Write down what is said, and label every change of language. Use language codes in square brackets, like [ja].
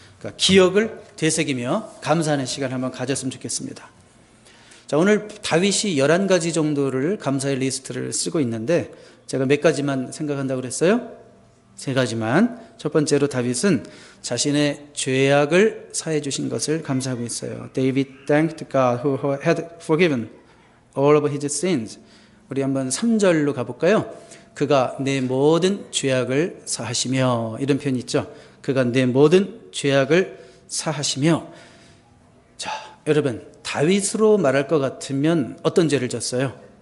[ko] 그러니까 기억을 되새기며 감사하는 시간 한번 가졌으면 좋겠습니다. 자, 오늘 다윗이 11가지 정도를 감사의 리스트를 쓰고 있는데 제가 몇 가지만 생각한다고 그랬어요? 3가지만. 첫 번째로 다윗은 자신의 죄악을 사해 주신 것을 감사하고 있어요. [en] David thanked God who had forgiven all of his sins. [ko] 우리 한번 3절로 가볼까요? 그가 내 모든 죄악을 사하시며, 이런 표현이 있죠. 그가 내 모든 죄악을 사하시며. 자, 여러분, 다윗으로 말할 것 같으면 어떤 죄를 졌어요?